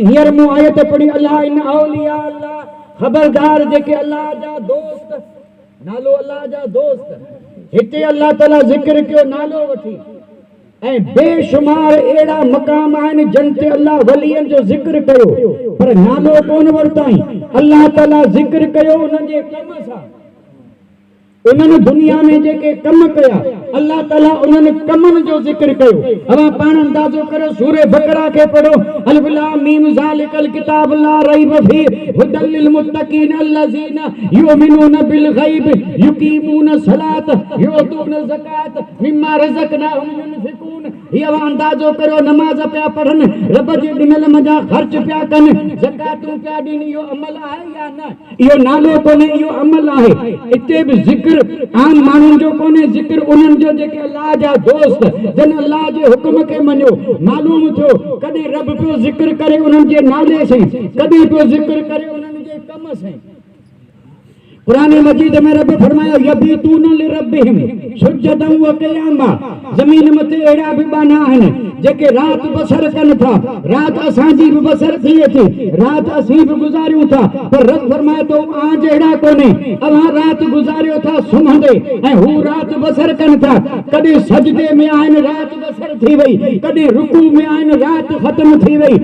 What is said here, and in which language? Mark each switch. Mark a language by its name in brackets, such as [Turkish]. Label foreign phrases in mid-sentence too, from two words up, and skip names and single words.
[Sindhi] हींअर मूं आयत पढ़ी अल्लाह [Arabic] إن أولياء الله [Sindhi] ख़बरदार जेके अल्लाह जा दोस्त नालो अल्लाह जा दोस्त हिते अल्लाह ताला ज़िक्र कयो नालो वठी ऐं बेशुमार अहिड़ा मक़ाम आहिनि जिन ते अल्लाह वलीअनि जो ज़िक्र कयो पर नालो कोन वरिताई अल्लाह ताला ज़िक्र कयो उन्हनि जे कम सां उन्हनि दुनिया में जेके कम कया अल्लाह ताला उन्हनि कमनि जो ज़िक्र कयो। अवा पाण अंदाज़ो करो सूरे बकरा खे पढ़ो, [Arabic] الم ذلك الكتاب لا ريب فيه هدى للمتقين الذين يؤمنون بالغيب يقيمون الصلاة يؤتون الزكاة مما رزقناهم ينفقون. [Sindhi] ये अंदाज़ो करो नमाज पिया पढ़नि, रब जे ॾिनल मजा ख़र्च पिया कनि, ज़कातूं पिया ॾियनि, इहो अमल आहे या न? इहो नालो कोन्हे, इहो अमल आहे। इते बि ज़िक्र आम माण्हुनि जो कोन्हे, ज़िक्र उन्हनि जो जेके अल्लाह जा दोस्त जन अल्लाह जे हुक्म खे मञो। मालूम थियो कॾहिं रब पियो ज़िक्र करे उन्हनि जे नाले सां, कॾहिं पियो ज़िक्र करे उन्हनि जे कम सां। कुरान मजीद में रब फरमायो [Arabic] يبيتون لربهم سجدا وقياما. [Sindhi] ज़मीन मथे अहिड़ा बि बाना आहिनि जेके रात बसर कनि था, रात असांजी बि बसर थिए थी, रात असीं बि गुज़ारियूं था, पर रब फरमाए थो आ जहिड़ा कोन्हे, अव्हां रात गुज़ारियो था सुम्हंदे ऐं हू रात बसर कनि था। कॾहिं सजदे में आहिनि, रात बसर थी वई, कॾहिं रुकू में आहिनि, रात ख़त्म थी वई।